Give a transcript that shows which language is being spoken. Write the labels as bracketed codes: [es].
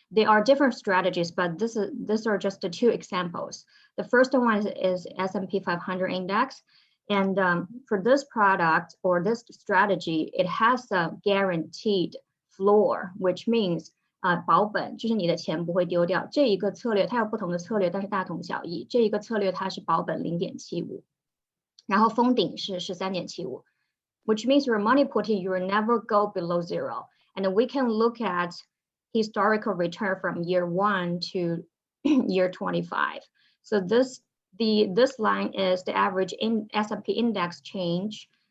[en] They are different strategies, but these are just the two examples. The first one is S&P 500 index. And for this product or this strategy, it has a guaranteed floor, which means [zh] 保本，就是你的钱不会丢掉。这一个策略它有不同的策略，但是大同小异。这一个策略它是保本0.75，然后封顶是3.75， [en] which means your money put in, you will never go below 0. And we can look at historical return from year 1 to year 25. So this line is the average in S&P index change.